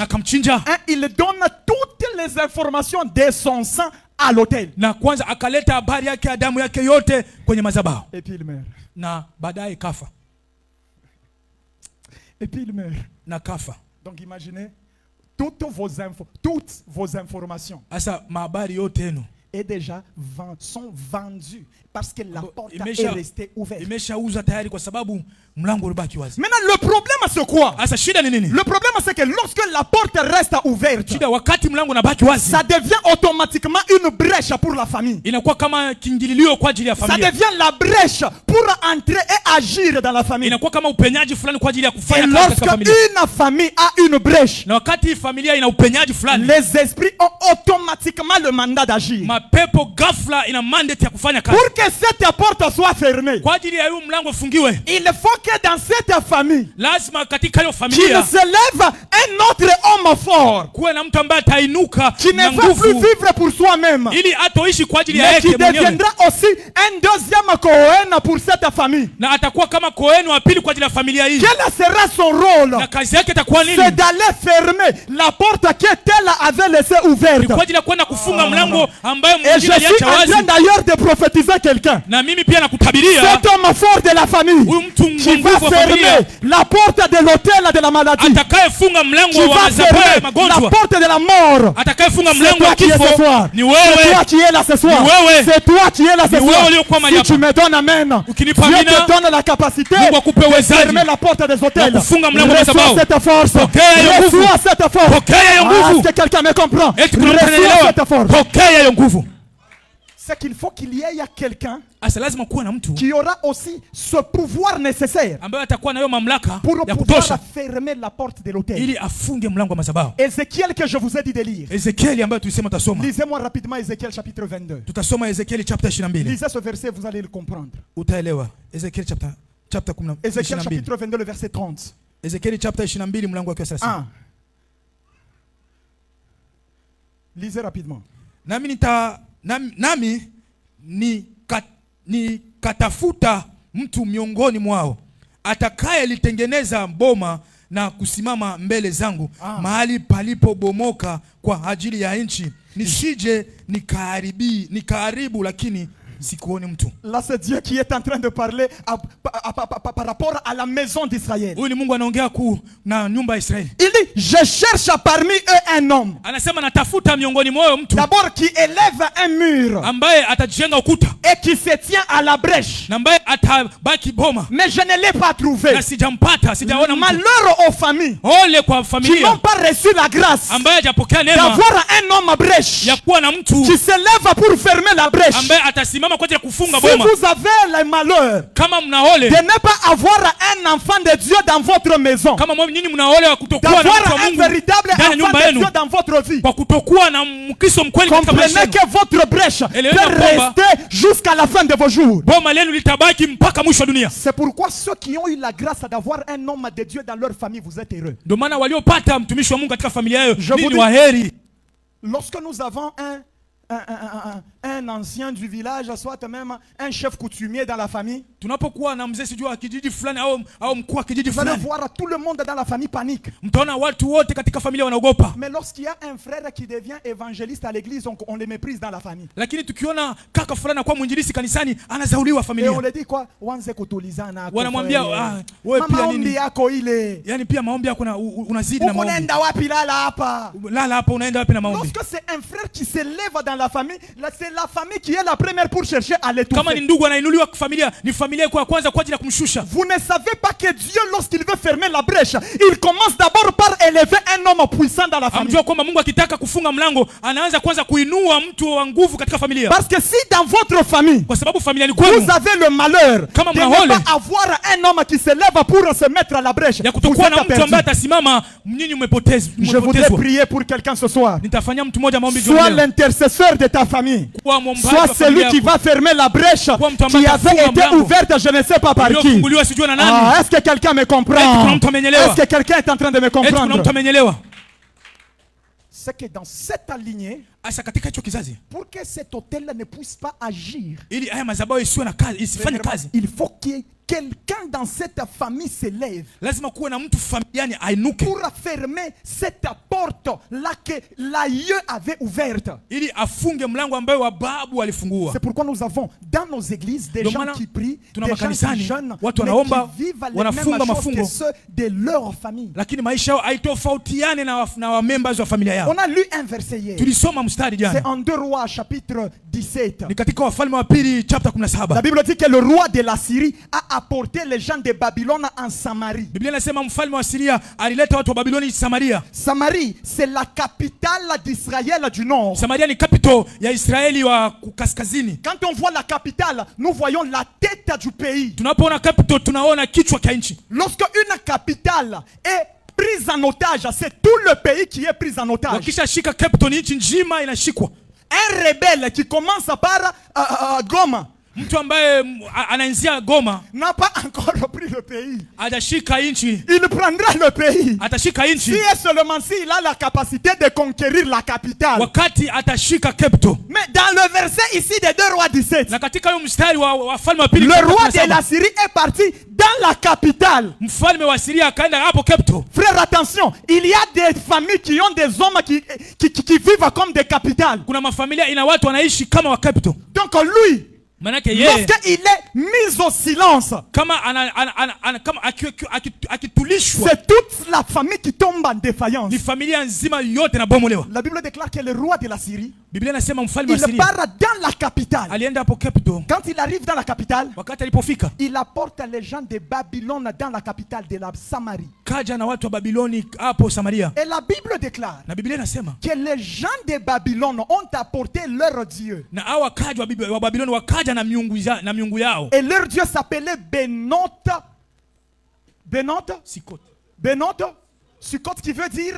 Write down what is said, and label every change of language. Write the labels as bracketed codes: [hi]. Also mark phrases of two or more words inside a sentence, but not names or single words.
[fr] Et il donne toutes les informations de son sang à l'autel. Et puis il meurt. Et puis il meurt. Donc imaginez, toutes vos informations [sw] Asa mahabari yote yenu [fr] est déjà sont vendues parce que la porte [sw] imesha- [fr] est restée ouverte. [sw] imeshauza tayari kwa sababu mlango ulibaki wazi. [fr] Maintenant, le problème c'est quoi? [sw] Asa shida ni nini? [fr] Le problème c'est que lorsque la porte reste ouverte, [sw] Shida wakati mlango unabaki wazi, [fr] ça devient automatiquement une brèche pour la famille. [sw] inakuwa kama kiingililio kwa ajili ya [fr] Ça [sw] familia. [fr] devient la brèche pour entrer et agir dans la famille. [sw] Inakuwa kama upenyaji fulani kwa ajili ya [fr] Et [sw] kufanya kazi [fr] lorsque [sw] katika familia. [fr] une famille a une brèche, [sw] Na wakati familia ina upenyaji fulani, [fr] les esprits ont automatiquement le mandat d'agir. [sw] mapepo ghafla ina mandate ya kufanya kazi. [fr] Pour que cette porte soit fermée, [sw] Kwa ajili ya huyu mlango ufungiwe, [fr] il faut que dans cette famille, [sw] lazima katika hiyo [fr] qu'il [sw] familia [fr] se lève un autre homme fort, [sw] kuwe na mtu ambaye atainuka [fr] qui [sw] na [fr] ne va plus [sw] nguvu [fr] vivre pour soi-même, [sw] ili atoishi kwa ajili ya [fr] mais [sw] yake [fr] qui [sw] mwenyewe, [fr] deviendra aussi un deuxième Cohen pour cette famille. [sw] na atakuwa kama Kohen wa pili kwa ajili ya familia hii. [fr] Quel sera son rôle? [sw] Na kazi yake itakuwa nini? [fr] C'est d'aller fermer la porte que tel avait laissée [sw] Ni [fr] ouverte. [sw] kwa ajili ya kwenda kufunga mlango ambayo [fr] Et je [sw] mwingine [fr] suis [sw] aliacha [fr] en [sw] wazi. [fr] train d'ailleurs de prophétiser quelqu'un. [sw] Na mimi pia nakutabiria [fr] Cet homme fort de la famille [sw] huyu mtu [fr] qui va [sw] nguvu wa familia [fr] fermer la porte de l'hôtel de la maladie, [sw] atakayefunga [fr] qui [sw] mlango wa [fr] va [sw] madhabahu ya [fr] fermer la [sw] magonjwa, [fr] porte de la mort. [sw] atakayefunga [fr] C'est [sw] mlango [fr] toi [sw] wa [fr] qui es ce [sw] kifo [fr] soir. [sw] ni [fr] C'est [sw] wewe. [fr] toi qui es là ce soir. [sw] Ni wewe. [fr] C'est toi qui es là ce [sw] Ni wewe [fr] soir. [sw] uliokuwa mahali [fr] Si [sw] hapa. [fr] tu me donnes amen, [sw] Ukinipa [fr] Dieu [sw] amina, [fr] te donne la capacité [sw] Mungu akupe [fr] de [sw] uwezaji [fr] fermer la porte des hôtels. [sw] wa kufunga mlango wa [fr] Reçois [sw] madhabahu. [fr] cette force. [sw] Pokea hiyo nguvu. [fr] Reçois cette force. [sw] Pokea hiyo nguvu. [fr] Est-ce que quelqu'un me comprend? [sw] Eti kuna mtu [fr] Reçois [sw] ananielewa? [fr] cette force. [sw] Pokea hiyo nguvu. [fr] C'est qu'il faut qu'il y ait quelqu'un [sw] Asa lazima kuwe na mtu [fr] qui aura aussi ce pouvoir nécessaire [sw] ambaye atakuwa na hiyo mamlaka [fr] pour [sw] ya [fr] pouvoir [sw] kutosha [fr] fermer la porte de l'hôtel. [sw] ili afunge mlango wa madhabahu. [fr] Ézéchiel que je vous ai dit de lire. [sw] Ezekieli ambayo tulisema tutasoma. [fr] Lisez-moi rapidement Ézéchiel chapitre 22. [sw] Tutasoma Ezekieli chapter 22. [fr] Lisez ce verset, vous allez le comprendre. [sw] Utaelewa. Ezekieli chapter 10. [fr] Ézéchiel chapitre 22, le verset 30. [sw] Ezekieli chapter 22 mlango wa 30. 1. [fr] Lisez rapidement. [sw] Nami nikatafuta mtu miongoni mwao atakayelitengeneza boma na kusimama mbele zangu mahali palipobomoka kwa ajili ya nchi, nisije nikaharibu, lakini sikuoni mtu. [fr] Là c'est Dieu qui est en train de parler par rapport à la maison d'Israël. [sw] Huyu ni Mungu anaongea na nyumba ya Israeli. [fr] Il dit, je cherche parmi eux un homme. [sw] Anasema natafuta miongoni mwao mtu [fr] D'abord qui élève un mur [sw] ambaye atajenga ukuta [fr] et qui se tient à la brèche. [sw] na ambaye atabaki boma, [fr] Mais je ne l'ai pas trouvé. [sw] na sijampata, sijaona mtu. [fr] Malheur aux familles [sw] Ole kwa [fr] qui [sw] familia [fr] n'ont pas reçu la grâce [sw] ambaye hajapokea neema [fr] d'avoir un homme brèche [sw] ya kuwa na mtu [fr] qui se lève pour fermer la brèche. [sw] ambaye atasimama kwa ajili ya kufunga [fr] Si [sw] boma. [fr] vous avez le malheur [sw] Kama mnaole, [fr] de ne pas avoir un enfant de Dieu dans votre maison, [sw] kama nyinyi mnaole wa kutokuwa na mtu wa [fr] d'avoir un [sw] Mungu [fr] véritable [sw] ndani ya [fr] enfant [sw] nyumba [fr] de [sw] yenu, [fr] Dieu dans votre vie, [sw] kwa kutokuwa na Mkristo mkweli katika maisha [fr] comprenez [sw] yenu, [fr] que votre brèche [sw] Eleweni [fr] peut [sw] kwamba [fr] rester jusqu'à la fin de vos jours. [sw] boma lenu litabaki mpaka mwisho wa dunia. [fr] C'est pourquoi ceux qui ont eu la grâce d'avoir un homme de Dieu dans leur famille, vous êtes heureux. [sw] Ndio maana waliopata mtumishi wa Mungu katika familia yao [fr] Je vous [sw] ni [fr] dis- [sw] waheri. [fr] Lorsque nous avons un ancien du village, soit même un chef coutumier dans la famille, [sw] Tunapokuwa na mzee sijua kijiji fulani au mkuu wa kijiji [fr] vous allez [sw] fulani, [fr] voir tout le monde dans la famille panique. [sw] mtaona watu wote katika familia wanaogopa. [fr] Mais lorsqu'il y a un frère qui devient évangéliste à l'église, on le méprise dans la famille. [sw] Lakini tukiona kaka fulani kwa mwinjilisti kanisani anazauliwa [fr] Et [sw] familia, [fr] on le dit quoi? [sw] Wanze kutulizana. wanamwambia wewe pia Maombi nini? yako ile. Yani pia maombi yako unazidi na maombi. Unaenda wapi lala hapa? Lala hapa, unaenda wapi na maombi? [fr] Lorsque c'est un frère qui se lève dans la famille, c'est la famille qui est la première pour chercher à [sw] Kama ni [fr] l'étouffer. [sw] ndugu anainuliwa familia, ni familia yako ya kwanza kwa ajili ya kumshusha. [fr] Vous ne savez pas que Dieu, lorsqu'il veut fermer la brèche, il commence d'abord par élever un homme puissant dans la famille. [sw] Amjua kwamba Mungu akitaka kufunga mlango anaanza kwanza kuinua mtu wa nguvu katika familia. [fr] Parce que si dans votre famille, [sw] Kwa sababu familia ni kwenu, [fr] vous avez le malheur [sw] Kama [fr] de [sw] mnahole, [fr] ne pas avoir un homme qui se lève pour se mettre à la brèche, [sw] ya [fr] vous [sw] kutokuwa na [fr] êtes [sw] mtu ambaye [fr] perdu. [sw] atasimama, nyinyi [fr] Je voudrais [sw] mmepotezwa. [fr] prier pour quelqu'un ce soir. [sw] Nitafanyia mtu mmoja maombi [fr] Sois [sw] jioni leo. [fr] l'intercesseur de ta famille. [sw] Kuwa mwombaji [fr] Sois [sw] wa [fr] celui [sw] familia [fr] qui [sw] yako. [fr] va fermer la brèche [sw] Kuwa mtu [fr] qui [sw] ambaye [fr] avait [sw] atafunga [fr] été [sw] mlango [fr] ouverte, je ne sais pas par qui. [sw] uliofunguliwa sijui na nani. [fr] Ah, est-ce que quelqu'un me [sw] Eti kuna [fr] comprend? [sw] mtu amenyelewa. [fr] Est-ce que quelqu'un est en train de me [sw] Eti kuna [fr] comprendre? [sw] mtu amenyelewa. [fr] C'est que dans cette lignée, [sw] Asa katika hicho kizazi, [fr] pour que cet hôtel ne puisse pas agir, [sw] ili haya madhabahu isiwe na kazi, isifanye kazi, [fr] il faut qu'il y ait quelqu'un dans cette famille s'élève [sw] lazima kuwe na mtu familiani ainuke [fr] pour fermer cette porte là que l'aïeux avait ouverte. [sw] ili afunge mlango ambayo wababu walifungua. [fr] C'est pourquoi nous avons dans nos églises des gens qui prient, des gens qui jeûnent, [sw] watu [fr] mais [sw] wanaomba, [fr] qui vivent les [sw] wanafunga [fr] mêmes choses que [sw] mafungo, [fr] ceux de leur famille. [sw] lakini maisha yao haitofautiane na wa members wa familia yao. [fr] On a lu un verset hier. [sw] Tulisoma mstari [fr] C'est [sw] jana. [fr] en 2 Rois chapitre 17. [sw] Ni katika Wafalme wa Pili chapter [fr] La [sw] 17. [fr] Bible dit que le roi de la Syrie a apporté les gens de Babylone en Samarie. [sw] Biblia inasema mfalme wa Siria alileta watu wa Babiloni Samaria. [fr] Samarie, c'est la capitale d'Israël du nord. [sw] Samaria ni capital ya Israeli wa kaskazini. [fr] Quand on voit la capitale, nous voyons la tête du pays. [sw] Tunapoona capital tunaona kichwa cha nchi. [fr] Lorsque une capitale est prise en otage, c'est tout le pays qui est pris en otage. [sw] Wakisha shika capital ni nchi nzima inashikwa. [fr] Un rebelle qui commence par Goma [sw] Mtu ambaye anaanzia Goma [fr] n'a pas encore repris le pays. [sw] atashika nchi. [fr] Il prendra le pays. [sw] Atashika nchi. [fr] Si et seulement s'il a la capacité de conquérir la capitale. [sw] Wakati atashika capital. [fr] Mais dans le verset ici de 2 Rois 17, [sw] Na katika hiyo mstari wa Wafalme wa Pili, [fr] le roi de la Syrie est parti dans la capitale. [sw] mfalme wa Siria akaenda hapo capital. [fr] Frère, attention, il y a des familles qui ont des hommes qui vivent comme des capitales. [sw] Kuna mafamilia ina watu wanaishi kama wa capital. [fr] Donc lui, [sw] Manake yeye [fr] lorsqu'il est mis au silence, [sw] kama kama akitulishwa, [fr] c'est toute la famille qui tombe en défaillance. [sw] ni familia nzima yote na bomolewa. [fr] La Bible déclare que le roi de la Syrie, [sw] Biblia inasema mfalme wa [fr] il [sw] Siria [fr] part dans la capitale. [sw] alienda hapo capital. [fr] Quand il arrive dans la capitale, [sw] Wakati alipofika [fr] il apporte les gens de Babylone dans la capitale de la Samarie. [sw] kaja na watu wa Babiloni hapo Samaria. [fr] Et la Bible déclare [sw] Na Biblia inasema [fr] que les gens de Babylone ont apporté leur Dieu. [sw] na hao wakaja wa Babiloni wakaja na miungu yao. [fr] Et leur Dieu s'appelait Benote. Benote? Sikote. Benote? Sikote qui veut dire?